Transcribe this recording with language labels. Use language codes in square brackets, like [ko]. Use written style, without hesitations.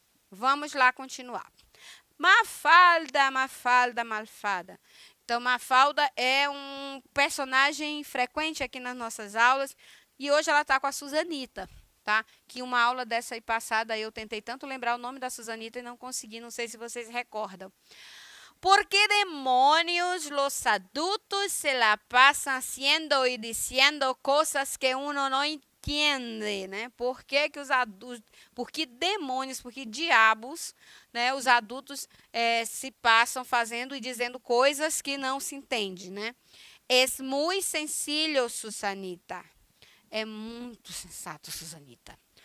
[pt] Vamos lá continuar. Mafalda, Mafalda, Malfada. Então, Mafalda é um personagem frequente aqui nas nossas aulas e hoje ela está com a Susanita. Tá? Que uma aula dessa aí passada eu tentei tanto lembrar o nome da Susanita e não consegui, não sei se vocês recordam. [es] ¿Por qué demonios los adultos se la pasan haciendo y diciendo cosas que uno no entiende, [pt] né? Por que os adultos, por que demônios, por que diabos, né? Os adultos se passam fazendo e dizendo coisas que não se entende, né? [es] Es muy sencillo, Susanita. [pt] É muito sensato, Susanita.